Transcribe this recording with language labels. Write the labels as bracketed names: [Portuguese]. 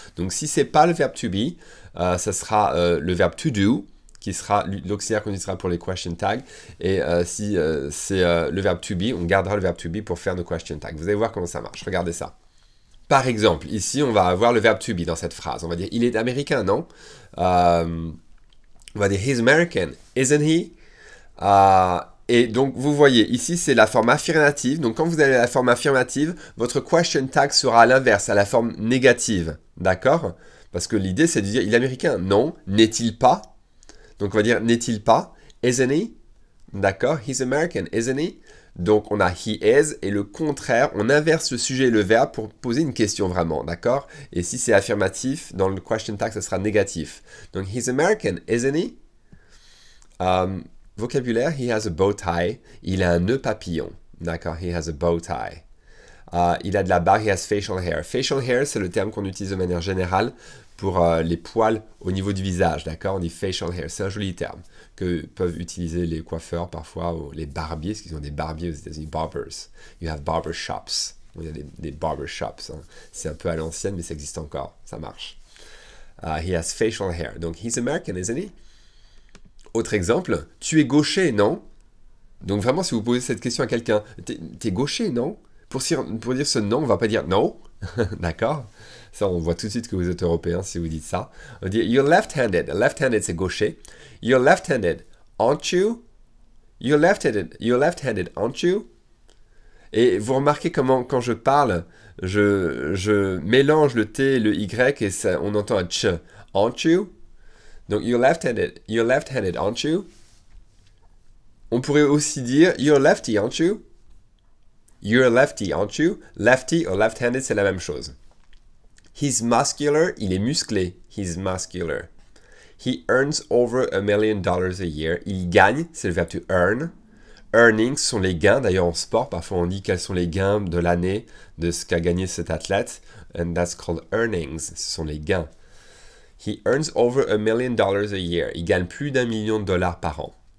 [French] Donc si c'est pas le verbe to be, ça sera le verbe to do, qui sera l'auxiliaire qu'on utilisera pour les question tags. Et si c'est le verbe to be, on gardera le verbe to be pour faire nos question tags. Vous allez voir comment ça marche. Regardez ça. Par exemple, ici, on va avoir le verbe to be dans cette phrase. On va dire, il est américain, non? On va dire, [English] he's American, isn't he? [French] Et donc, vous voyez, ici, c'est la forme affirmative. Donc, quand vous avez la forme affirmative, votre question tag sera à l'inverse, à la forme négative. D'accord? Parce que l'idée, c'est de dire, il est américain, non? N'est-il pas? Donc, on va dire, n'est-il pas? [English] Isn't he? [French] D'accord? [English] He's American, isn't he? [French] Donc, on a he is, et le contraire, on inverse le sujet et le verbe pour poser une question vraiment, d'accord? Et si c'est affirmatif, dans le question tag, ça sera négatif. [English] Donc, he's American, isn't he? Vocabulaire, he has a bow tie. [French] Il a un nœud papillon, d'accord? [English] He has a bow tie. [French] Il a de la barbe, [English] he has facial hair. [French] Facial hair, c'est le terme qu'on utilise de manière générale pour les poils au niveau du visage, d'accord? On dit facial hair, c'est un joli terme que peuvent utiliser les coiffeurs parfois, ou les barbiers, parce qu'ils ont des barbiers aux États-Unis, barbers. [English] You have barber shops. [French] Il y a des barber shops. Hein. C'est un peu à l'ancienne, mais ça existe encore, ça marche. [English] He has facial hair. Donc, he's American, isn't he? [French] Autre exemple, tu es gaucher, non? Donc vraiment, si vous posez cette question à quelqu'un, t'es gaucher, non? Pour dire ce non, on va pas dire no, d'accord? Ça, on voit tout de suite que vous êtes européen si vous dites ça. On dit [English] you're left-handed. [French] Left-handed, c'est gaucher. [English] You're left-handed, aren't you? You're left-handed, aren't you? [French] Et vous remarquez comment, quand je parle, je mélange le T et le Y et ça, on entend un ch. [English] Aren't you? Donc, you're left-handed, aren't you? [French] On pourrait aussi dire [English] you're lefty, aren't you? You're a lefty, aren't you? [French] Lefty ou left-handed, c'est la même chose. [English] He's muscular, [French] il est musclé. [English] He's muscular. He earns over $1 million a year. [French] Il gagne, c'est le verbe to earn. Earnings sont les gains. D'ailleurs, en sport, parfois on dit quels sont les gains de l'année de ce qu'a gagné cet athlète. [English] And that's called earnings. [French] Ce sont les gains. [English] He earns over $1 million a year. [French] Il gagne plus d'1 million de dollars par an.